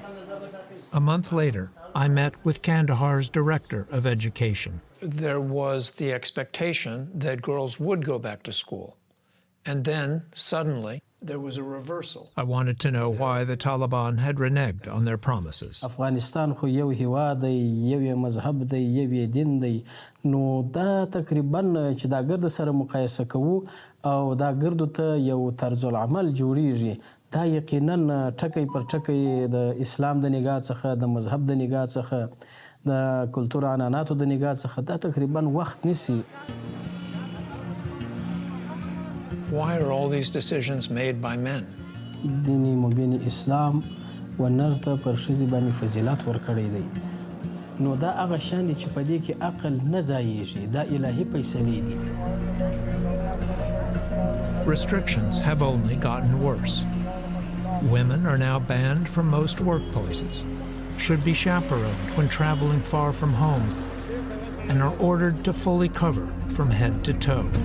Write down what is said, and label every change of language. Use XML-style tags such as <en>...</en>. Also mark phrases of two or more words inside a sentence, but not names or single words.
<en>A month later, I met with Kandahar's director of education. There was the expectation that girls would go back to school. And then, suddenly, there was a reversal. I wanted to know why the Taliban had reneged on their promises.</en> <ps>Afghanistan خو یو هیواد دی، یو مذهب دی، یو دین دی. نو دا تقریبا چې دا ګرد سره مقایسه کوو او دا ګردو ته یو طرز العمل جوړیږي. دا یقینا ټکی پر ټکی د اسلام د نگاه څخه، د مذهب د نگاه څخه، د کلتور عنعناتو د نگاه څخه دا تقریبا وخت نیسي.</ps> <en>Why are all these decisions made by men?</en> <ps>دیني مبین اسلام و نر ته پر ښځې باندې فضیلت ورکړی دی. نو دا هغه شیان دي چې په دې کې عقل نه ځایېږي. دا الهي فیصلې دي.</ps> <en>Restrictions have only gotten worse. Women are now banned from most workplaces, should be chaperoned when traveling far from home, and are ordered to fully cover from head to toe.</en>